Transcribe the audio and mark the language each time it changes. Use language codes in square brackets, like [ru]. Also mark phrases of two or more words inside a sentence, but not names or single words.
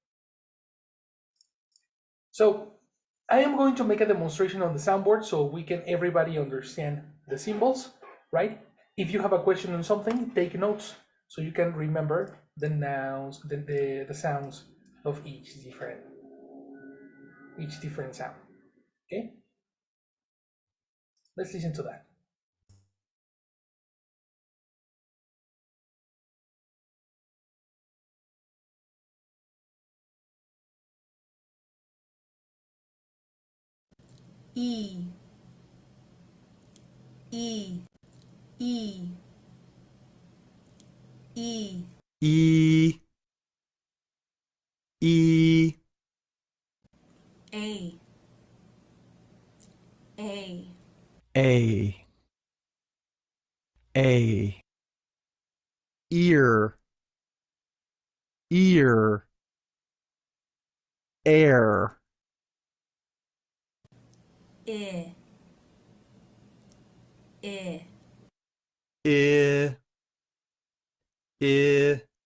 [en] So I am going to make a demonstration on the soundboard so we can everybody understand the symbols, right? If you have a question on something, take notes so you can remember the nouns, the sounds of each different sound. Okay? Let's listen to that. E, E, E, E, E, E, A, A, A, A, ear, ear, air, I, I, I, I,